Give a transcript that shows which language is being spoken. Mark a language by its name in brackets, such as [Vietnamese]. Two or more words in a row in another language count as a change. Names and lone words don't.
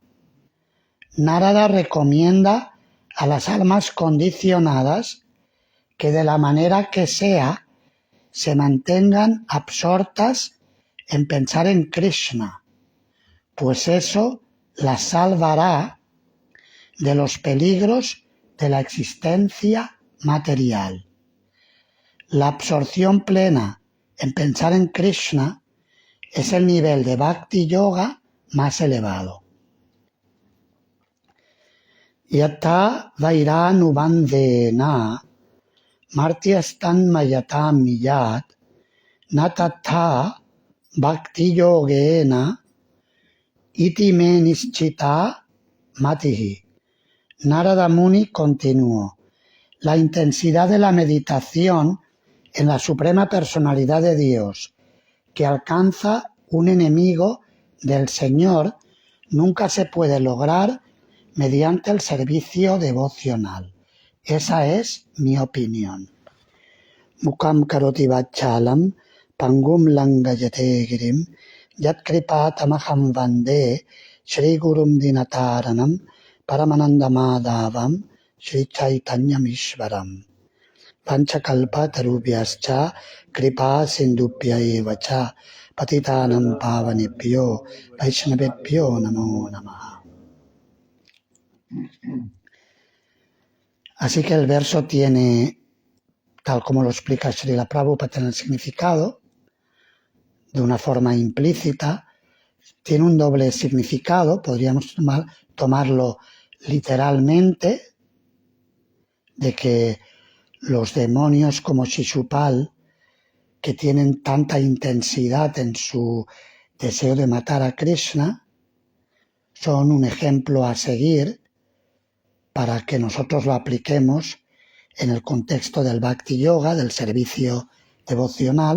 [Spanish] Narada recomienda a las almas condicionadas que de la manera que sea se mantengan absortas en pensar en Krishna, pues eso las salvará de los peligros de la existencia material. La absorción plena en pensar en Krishna es el nivel de Bhakti Yoga más elevado. [Sanskrit] Yata Vairānubandhena Martyastan Mayatam Miyat Natata Bhakti Yogena Iti Me Nischita Matihi. [Spanish] Narada Muni continuó: la intensidad de la meditación en la suprema personalidad de Dios que alcanza un enemigo del Señor nunca se puede lograr mediante el servicio devocional. Esa es mi opinión. [Sanskrit] Mukam karoti vachalam pangum langayate girim yat kripatamaham vande Shri Gurum Dinataranam Paramanandamadavam Shri Chaitanyamishvaram. Panchakalpa tarubhyascha kripa sindubhya evacha patitanam pavanebhyo vaishnavebhyo namo namaha. [Spanish] Así que el verso tiene, tal como lo explica Srila Prabhupada en el significado, de una forma implícita, tiene un doble significado, podríamos tomarlo literalmente, de que los demonios como Shishupal, que tienen tanta intensidad en su deseo de matar a Krishna, son un ejemplo a seguir para que nosotros lo apliquemos en el contexto del Bhakti Yoga, del servicio devocional.